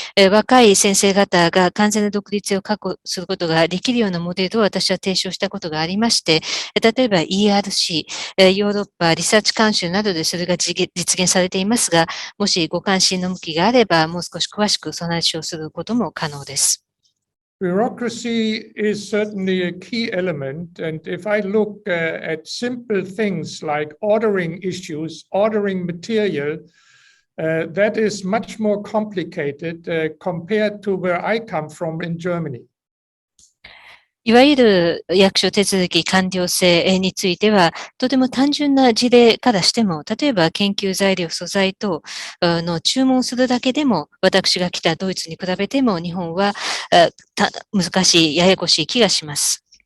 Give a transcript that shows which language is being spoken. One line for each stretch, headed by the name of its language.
Japanese: 若い先生方が完全な独立を確保することができるようなモデルを私は提唱したことがありまして、例えば ERC、ヨーロッパリサーチカウンシルなどでそれが実現されていますが、もしご関心の向きがあれば、もう少し詳しくその話をすることも可能です。
English: Bureaucracy is certainly a key element, and if I look at simple things like ordering issues, ordering material, that is much more complicated compared to where I come from in Germany.
Japanese: いわゆる役所手続き完了性については、とても単純な事例からしても、例えば研究材料、素材等の注文するだけでも、私が来たドイツに比べても日本は難しい、ややこしい気がします。